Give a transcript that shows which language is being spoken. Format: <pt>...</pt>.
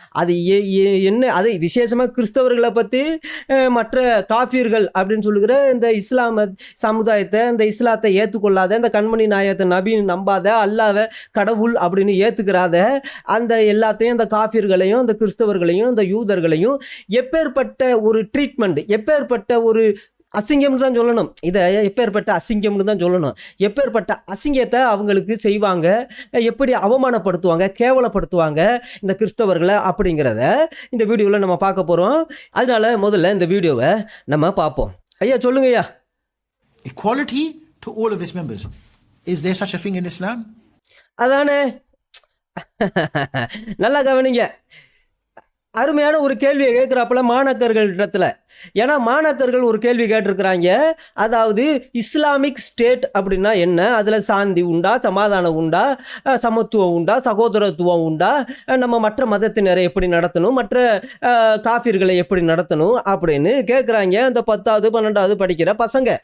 <ta>அது என்ன, அது விசேஷமாக கிறிஸ்தவர்களை பற்றி மற்ற காஃபியர்கள் அப்படின்னு சொல்லுகிற இந்த இஸ்லாம சமுதாயத்தை, இந்த இஸ்லாத்தை ஏற்றுக்கொள்ளாத, இந்த கண்மணி நாயகத்தை நபின்னு நம்பாத, அல்லாஹ்வை கடவுள் அப்படின்னு ஏற்றுக்கிறாத அந்த எல்லாத்தையும், இந்த காஃபியர்களையும், இந்த கிறிஸ்தவர்களையும், இந்த யூதர்களையும் எப்பேற்பட்ட ஒரு ட்ரீட்மெண்ட், எப்பேற்பட்ட ஒரு அசிங்கம்னு தான் சொல்லணும், இதை எப்பேற்பட்ட அசிங்கம்னு தான் சொல்லணும். எப்பேற்பட்ட அசிங்கத்தை அவங்களுக்கு செய்வாங்க, எப்படி அவமானப்படுத்துவாங்க, கேவலப்படுத்துவாங்க இந்த கிறிஸ்தவர்களை அப்படிங்கிறத இந்த வீடியோவில் நம்ம பார்க்க போகிறோம். அதனால முதல்ல இந்த வீடியோவை நம்ம பார்ப்போம். ஐயா சொல்லுங்க ஐயா.</ta> <en>Equality to all of its members. Is there such a thing in Islam?</en> <ta>அதானே, நல்லா கவனிங்க. அருமையான ஒரு கேள்வியை கேட்குறாப்புல மாணாக்கர்களிடத்தில். ஏன்னா மாணாக்கர்கள் ஒரு கேள்வி கேட்டிருக்கிறாங்க, அதாவது இஸ்லாமிக் ஸ்டேட் அப்படின்னா என்ன, அதில் சாந்தி உண்டா, சமாதானம் உண்டா, சமத்துவம் உண்டா, சகோதரத்துவம் உண்டா, நம்ம மற்ற மதத்தினரை எப்படி நடத்தணும், மற்ற காஃபிர்களை எப்படி நடத்தணும் அப்படின்னு கேட்குறாங்க இந்த 10வது 12வது படிக்கிற பசங்க.</ta>